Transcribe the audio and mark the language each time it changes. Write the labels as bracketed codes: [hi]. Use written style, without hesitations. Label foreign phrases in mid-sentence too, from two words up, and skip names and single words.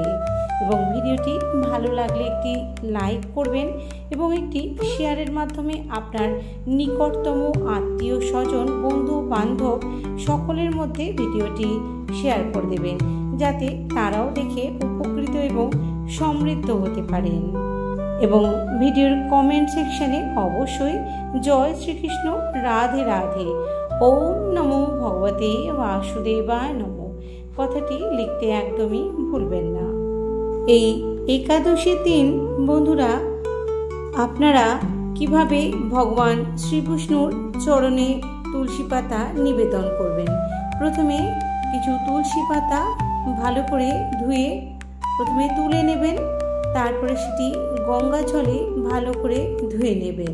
[bn] এবং ভিডিওটি ভালো লাগলে একটি লাইক করবেন এবং একটি শেয়ারের মাধ্যমে আপনার নিকটতম আত্মীয় স্বজন, বন্ধু বান্ধব সকলের মধ্যে ভিডিওটি শেয়ার করে দেবেন, যাতে তারাও দেখে উপকৃত এবং সমৃদ্ধ হতে পারেন। এবং ভিডিওর কমেন্ট সেকশনে অবশ্যই জয় শ্রীকৃষ্ণ, রাধে রাধে, [sa] ওম নমো ভগবতে বাসুদেবায় নমো [bn] কথাটি লিখতে একদমই ভুলবেন না। এই একাদশীর দিন বন্ধুরা, আপনারা কিভাবে ভগবান শ্রী বিষ্ণুর চরণে তুলসী পাতা নিবেদন করবেন। প্রথমে কিছু তুলসী পাতা ভালো করে ধুয়ে প্রথমে তুলে নেবেন, তারপরে সেটি গঙ্গা জলে ভালো করে ধুয়ে নেবেন।